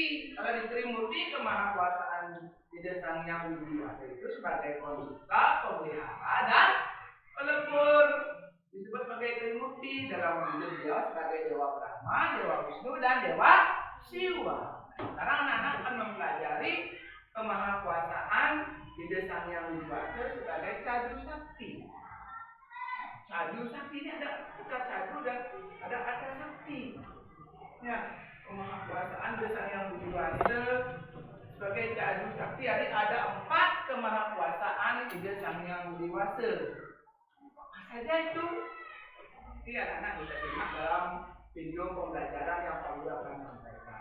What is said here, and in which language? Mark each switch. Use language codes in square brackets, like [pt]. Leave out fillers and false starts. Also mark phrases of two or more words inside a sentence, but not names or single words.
[id] Kalau di Trimurti, kemahakuasaan Ide Sang Hyang Widiwasa itu sebagai pencipta, pemelihara, dan pelebur. Disebut sebagai Trimurti dalam wujud dia sebagai Dewa Brahma, Dewa Wisnu, dan Dewa Siwa. Sekarang anak-anak akan mempelajari kemahakuasaan Ide Sang Hyang Widiwasa sebagai cadu sakti. Cadu sakti ini ada cadu dan ada sakti. Ya, kemahakuasaan Ide Sang Hyang Widiwasa sebagai cadu sakti. Jadi ada 4 kemahakuasaan Ide Sang Hyang Widiwasa. Apa saja itu? Nanti anak-anak bisa simak dalam video pembelajaran yang Pak Guru akan sampaikan.